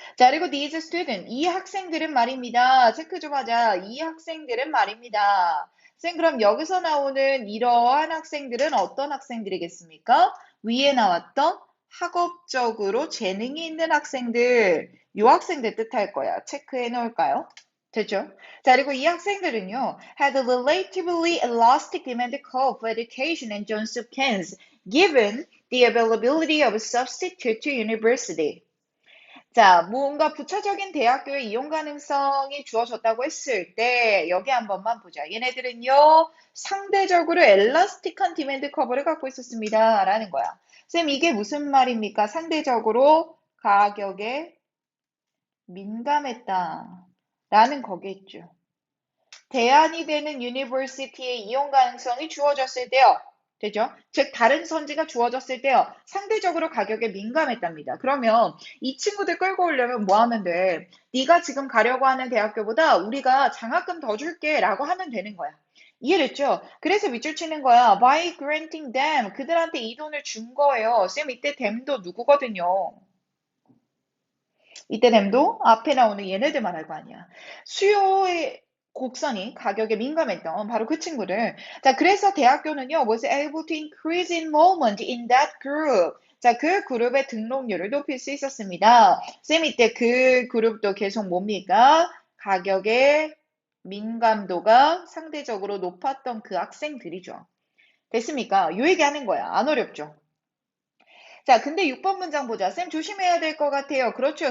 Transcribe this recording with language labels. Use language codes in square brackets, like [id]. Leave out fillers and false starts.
[ko] 자, 그리고 [en] these student, [ko] 이 학생들은 말입니다. 체크 좀 하자. 이 학생들은 말입니다. 쌤, 그럼 여기서 나오는 이러한 학생들은 어떤 학생들이겠습니까? 위에 나왔던 학업적으로 재능이 있는 학생들, 요 학생들 뜻할 거야. 체크해 놓을까요? 됐죠? 자, 그리고 이 학생들은요, [en] had a relatively elastic demand curve for education in Johns Hopkins, given the availability of a substitute to university. [ko] 자, 뭔가 부차적인 대학교의 이용 가능성이 주어졌다고 했을 때 여기 한 번만 보자. 얘네들은요, 상대적으로 엘라스틱한 디맨드 커버를 갖고 있었습니다. 라는 거야. 쌤, 이게 무슨 말입니까? 상대적으로 가격에 민감했다. 라는 거겠죠. 대안이 되는 유니버시티의 이용 가능성이 주어졌을 때요. 되죠? 즉 다른 선지가 주어졌을 때요. 상대적으로 가격에 민감했답니다. 그러면 이 친구들 끌고 오려면 뭐 하면 돼? 네가 지금 가려고 하는 대학교보다 우리가 장학금 더 줄게 라고 하면 되는 거야. 이해됐죠? 그래서 밑줄 치는 거야. [en] By granting them. [ko] 그들한테 이 돈을 준 거예요. 쌤 이때 them도 누구거든요. 이때 됨도 앞에 나오는 얘네들 말할 거 아니야. 수요의 곡선이 가격에 민감했던 바로 그 친구들. 자, 그래서 대학교는요, [en] was able to increase enrollment in that group. [ko] 자, 그 그룹의 등록률을 높일 수 있었습니다. 쌤 이때 그 그룹도 계속 뭡니까? 가격의 민감도가 상대적으로 높았던 그 학생들이죠. 됐습니까? 요 얘기하는 거야. 안 어렵죠? 자, 근데 6번 문장 보자. 쌤 조심해야 될 것 같아요. 그렇죠.